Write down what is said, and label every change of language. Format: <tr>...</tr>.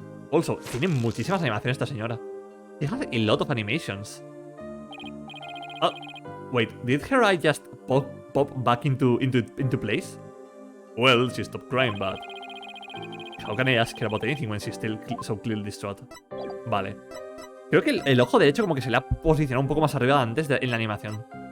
<es>Also, tiene muchísimas animaciones esta señora.</es> <en>She has a lot of animations. Wait, did her eye just pop back into place? Well, she stopped crying, but how can I ask her about anything when she's still so clearly distraught?</en> <es>Vale. Creo que el ojo derecho como que se le ha posicionado un poco más arriba antes en la animación.</es>